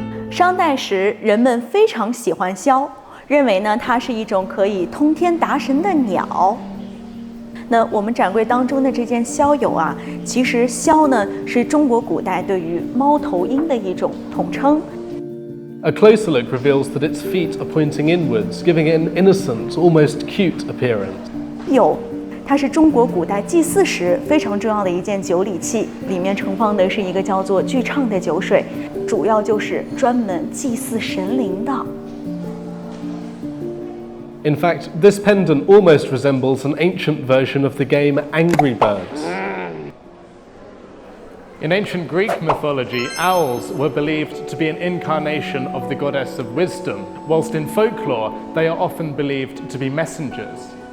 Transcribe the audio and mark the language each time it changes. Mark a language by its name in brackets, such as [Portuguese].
[Chinese] 商代时，人们非常喜欢枭，认为呢它是一种可以通天达神的鸟。那我们展柜当中的这件鸮友啊，其实鸮呢是中国古代对于猫头鹰的一种统称。 [English] A closer look reveals that its feet are pointing inwards, giving it an innocent, almost cute appearance. [Chinese] 酉，它是中国古代祭祀时非常重要的一件酒礼器，里面盛放的是一个叫做巨畅的酒水，主要就是专门祭祀神灵的。 [English] In fact, this pendant almost resembles an ancient version of the game Angry Birds. In ancient Greek mythology, owls were believed to be an incarnation of the goddess of wisdom, whilst in folklore, they are often believed to be messengers.